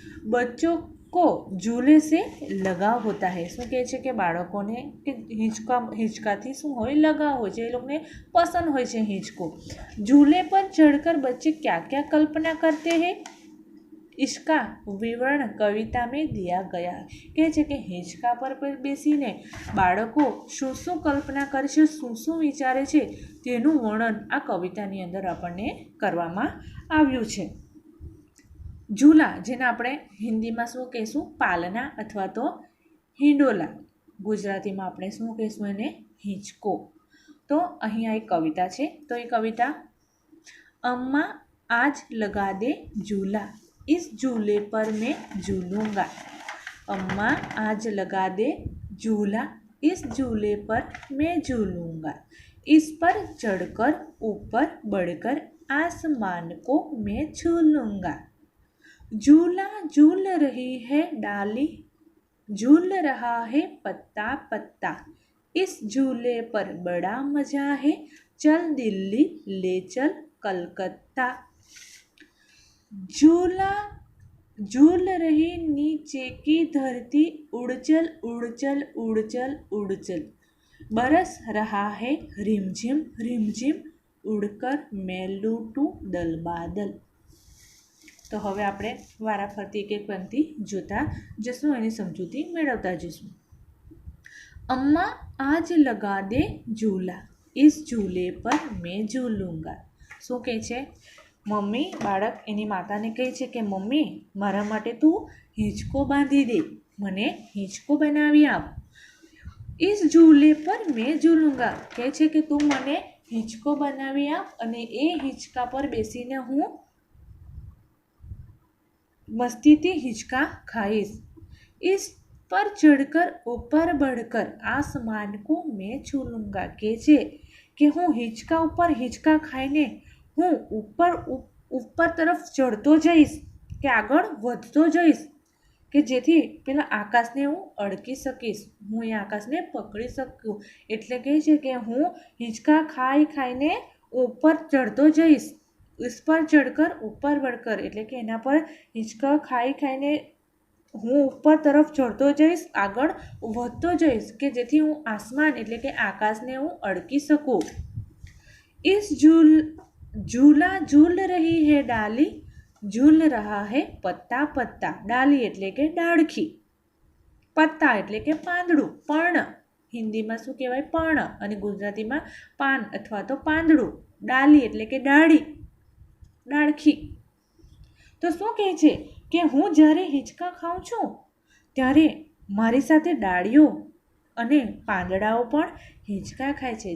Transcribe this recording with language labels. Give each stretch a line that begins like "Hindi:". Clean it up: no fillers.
Hindi: બચ્ચો को झूले से लगाव होता है.
Gujarati: શું કહે છે? કે બાળકોને કે હિંચકાથી શું હોય? લગાવ હોય છે, એ લોકોને પસંદ હોય છે હિંચકો.
Hindi: झूले पर चढ़कर बच्चे क्या क्या कल्पना करते हैं, इसका विवरण कविता में दिया गया.
Gujarati: કહે છે કે હિંચકા પર બેસીને બાળકો શું શું કલ્પના કરે છે, શું શું વિચારે છે, તેનું વર્ણન આ કવિતાની અંદર આપણને કરવામાં આવ્યું છે. ઝૂલા, જેને આપણે હિન્દીમાં શું કહીશું? પાલના અથવા તો હિંડોલા. ગુજરાતીમાં આપણે શું કહીશું એને? હિંચકો. તો અહીંયા એક કવિતા છે. તો એ કવિતા,
Hindi: અમ્મા આજ લગા દે ઝૂલા, इस झूले पर मैं झूलूंगा. अम्मा आज लगा दे झूला, इस झूले पर मैं झूलूंगा. इस पर चढ़कर ऊपर बढ़कर आसमान को मैं छू लूँगा. झूला झूल रही है डाली, झूल रहा है पत्ता पत्ता. इस झूले पर बड़ा मजा है, चल दिल्ली ले चल कलकत्ता. झूला झूल रही नीचे की धरती, उड़चल उड़चल उड़चल उड़चल. बरस रहा है रिमझिम रिमझिम, उड़कर मैं लूटूं दल बादल.
Gujarati: તો હવે આપણે વારાફરતી એક એક પંક્તિ જોતા જશું, એની સમજૂતી મેળવતા જશું.
Hindi: અમ્મા આજ લગા દે ઝૂલા, ઇસ ઝૂલે પર મેં ઝૂલુંગા.
Gujarati: શું કહે છે? મમ્મી, બાળક એની માતાને કહે છે કે મમ્મી, મારા માટે તું હિંચકો બાંધી દે, મને હિંચકો બનાવી આપ.
Hindi: ઇસ ઝૂલે પર મેં ઝૂલુંગા.
Gujarati: કહે છે કે તું મને હિંચકો બનાવી આપ અને એ હિંચકા પર બેસીને હું मस्तीથી હિંચકા ખાઈશ.
Hindi: इस पर चढ़कर ऊपर बढ़कर आसमान को मैं छू लूँगा.
Gujarati: કહે છે કે હું હિંચકા ઉપર હિંચકા ખાઈને હું ઉપર તરફ ચડતો જઈશ, કે આગળ વધતો જઈશ, કે જેથી પેલા આકાશને હું અડકી શકીશ, હું એ આકાશને પકડી શકું. એટલે કહે છે કે હું હિંચકા ખાઈને ઉપર ચડતો જઈશ.
Hindi: इस पर चढ़कर ऊपर बढ़कर,
Gujarati: એટલે કે એના પર હિંચકા ખાઈને હું ઉપર તરફ ચડતો જઈશ, આગળ વધતો જઈશ, કે જેથી હું આસમાન એટલે કે આકાશને હું અડકી શકું.
Hindi: इस झूला झूल रही है डाली, झूल रहा है पत्ता पत्ता.
Gujarati: डाली એટલે કે ડાળખી, પત્તા એટલે કે પાંદડું, પર્ણ. હિન્દીમાં શું કહેવાય? પર્ણ. અને ગુજરાતીમાં પાન અથવા તો પાંદડું. ડાલી એટલે કે ડાળી, ડાળખી. તો શું કહે છે કે હું જ્યારે હિંચકા ખાઉં છું ત્યારે મારી સાથે ડાળીઓ અને પાંદડાઓ પણ હિંચકા ખાય છે.